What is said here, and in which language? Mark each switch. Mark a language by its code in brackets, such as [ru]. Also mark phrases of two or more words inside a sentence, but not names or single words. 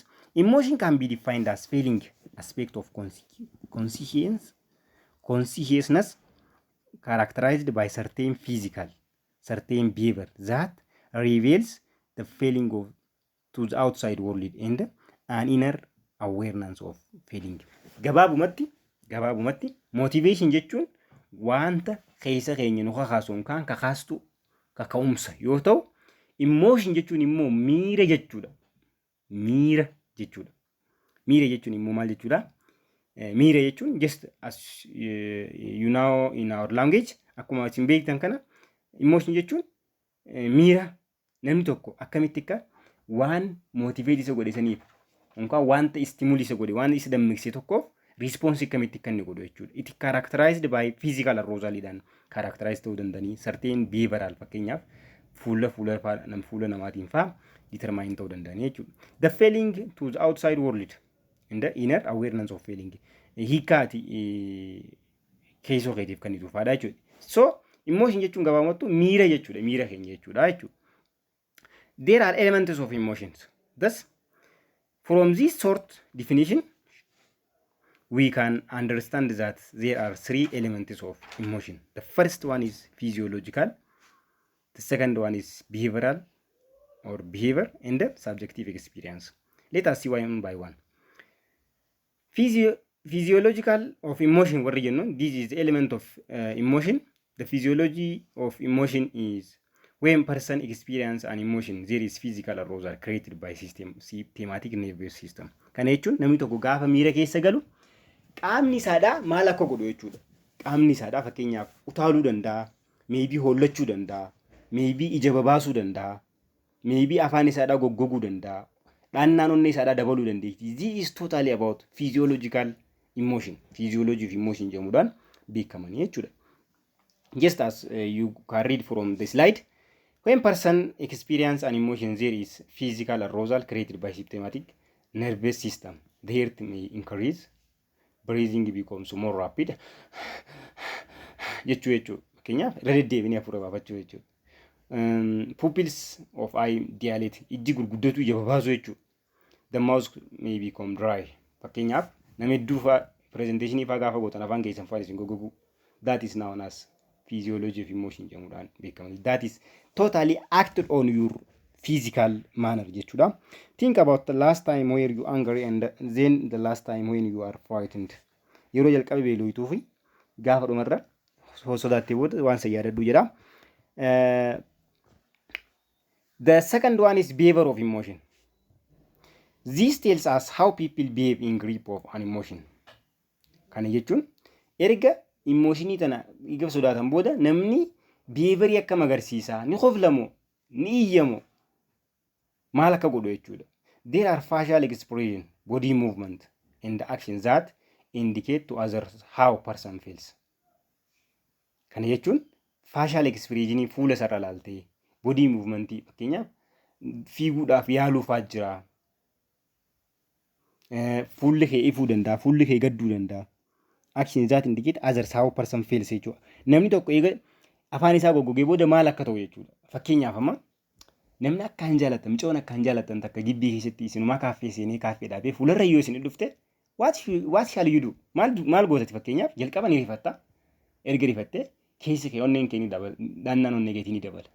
[en] Emotion can be defined as feeling aspect of consciousness characterized by certain behavior that reveals the feeling of to the outside world and an inner awareness of feeling. [om] Gabaabumatti motivation jechuun wanta keessa keenya nu kakaasuun kan kakaastu kaka'umsa yoo ta'u, emotion jechuun immoo miira jechuudha. Miira jechuudha. Miira jechuun immoo maal jechuudha? Miira jechuun [en] just as you know in our language [om] akkuma isin beektan kana emotion jechuun miira namni tokko akkamitti akka waan motivate isa godhe saniif yookaan wanta stimuli isa godhe waan isa dammaqse tokkoof response akkamitti akka inni godhu jechuudha. [en] It characterized by physical arousal- [om] dhaan characterize ta'uu danda'anii [en] certain behavioral [om] fakkeenyaaf fuula namaatiin fa'aa determine ta'uu danda'anii jechuudha. [en] The feeling to the outside world and the inner awareness of feeling [om] hiikaati keessoo keetiif kan dhufaadha jechuudha. So emotion jechuun gabaabumatti miira jechuudha. Miira keenya jechuudha jechuudha. [en] There are elements of emotions. Thus, from this short definition, we can understand that there are three elements of emotion. The first one is physiological, the second one is behavioral or behavior, and the subjective experience. Let us see one by one. Physiological of emotion, what you know, this is the element of emotion. The physiology of emotion is when person experience an emotion, there is physical arousal created by systematic nervous system. [om] Kana jechuun namni tokko gaafa miira keessa galu qaamni isaadhaa maal akka godhu jechuudha. Qaamni isaadhaa fakkeenyaaf utaaluu danda'a, maybe hollachuu danda'a, maybe ija babaasuu danda'a, maybe afaan isaadhaa goggoguu danda'a, dhaannaan onnee isaadhaa dabaluu dandeetti. [en] This is totally about physiological emotion. Physiology of emotion [om] jedhamuudhaan beekamanii jechuudha. [en] Just as you can read from the slide, when person experience an emotion, there is physical arousal created by systematic nervous system. The heart may increase, breathing becomes more rapid. [om] Jechuudha. Fakkeenyaaf irra deddeebiinee hafuura baafachuu jechuudha. [en] Pupils of eye dilate, [om] ijji gurguddatu ija babaasu jechuudha. [en] The mouth may become dry. [om] Fakkeenyaaf nama hedduu fa'aa presentation fa'aa gaafa gootan afaan keessan fa'aa isin goggoguu. [en] That is known as physiology of emotion [om] jedhamuudhaan beekamani. [en] That is totally acted on your physical manner jechuudha. Think about the last time where you angry and then the last time when you are frightened. [om] Yeroo jalqabe beelooytuu fi gaafa dhumarra sodaattee booda waan san yaadadhu jedha. [en] The second one is behavior of emotion. This tells us how people behave in grip of an emotion. [om] Kana jechuun erga emotionii tana eega sodaatan booda namni behaviorii akkam agarsiisa, ni qoflamoo, ni iyyamoo, maal akka godhu jechuudha. [en] There are facial expression, body movement, and actions that indicate to others how person feels. [om] Kana jechuun [en] facial expressionii [om] fuula sarara laaltee, [en] body movementii [om] fakkeenyaaf fiiguudhaaf yaaluufaa jira. Fuulli kee ifuu danda'a, fuulli kee gadduu danda'a. [en] Actions that indicate others how person feels jechuudha. [om] Namni tokko eega afaan isaa goggogee booda maal akka ta'u jechuudha. Fakkeenyaaf amma namni akkaan jaalatan, micoon akkaan jaalatan takka gibbii keessatti isinumaa kaaffee seenee kaaffee dhaabee fuularra yoo isin dhufte [en] what shall you do? [om] Maal gootati fakkeenyaaf jalqaba ni rifatta. Erga rifattee keessi kee onneen kee ni dabala, dhaannaan onnee keetii ni dabala.